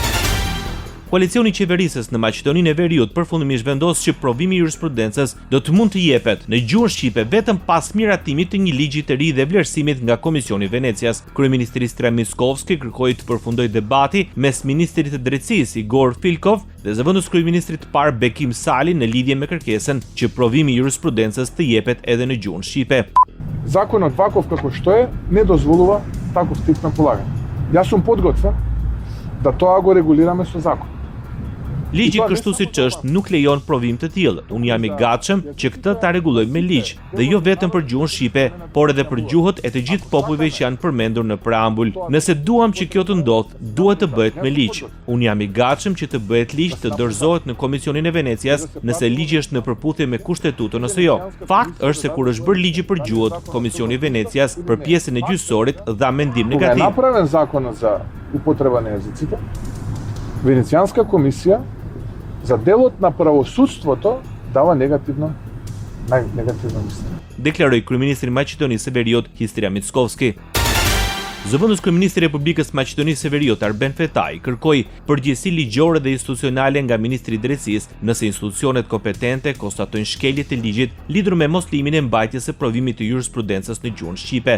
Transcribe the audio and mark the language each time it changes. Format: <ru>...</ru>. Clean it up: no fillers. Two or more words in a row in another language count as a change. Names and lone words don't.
<sq>Koalicioni i qeverisës në Maqedoninë e Veriut përfundimisht vendos që provimi i jurisprudencës do të mund të jepet në gjuhën shqipe vetëm pas miratimit të një ligji të ri dhe vlerësimit nga Komisioni i Venecias. Kryeministri Istrian Mickovski kërkoi të përfundojë debati mes ministrit të drejtësisë Igor Filkov dhe zëvendës kryeministrit të parë Bekim Sali në lidhje me kërkesën që provimi i jurisprudencës të jepet edhe në gjuhën shqipe.</sq> <mk>Законот ваков како што е не дозволува таков тип на полагање. Јас сум подготвен да тоа го регулираме со закон.</mk> <sq>Ligji kështu siç është nuk lejon provim të tillë. Unë jam i gatshëm që këtë ta rregullojmë me ligj, dhe jo vetëm për gjuhën shqipe, por edhe për gjuhët e të gjithë popujve që janë përmendur në preambull. Nëse duam që kjo të ndodhë, duhet të bëhet me ligj. Unë jam i gatshëm që të bëhet ligj të dorëzohet në Komisionin e Venecias nëse ligji është në përputhje me kushtetutën ose jo. Fakt është se kur është bërë ligji për gjuhët, Komisioni i Venecias për pjesën e gjyqësorit dha mendim negativ.</sq> <mk>Кога е направен законот за употреба на езиците, Венецианска комисија за делот на правосудството дава негативно мислење.</mk> <sq>Deklaroi kryeministri i Maqedonisë së Veriut Istrian Mickovski. Zëvendës kryeministri i Republikës Maqedonisë së Veriut Arben Fetaj kërkoi përgjegjësi ligjore dhe institucionale nga ministri i drejtësisë nëse institucionet kompetente konstatojnë shkelje të ligjit lidhur me moslimin e mbajtjes së provimit të jurisprudencës në gjuhën shqipe.</sq>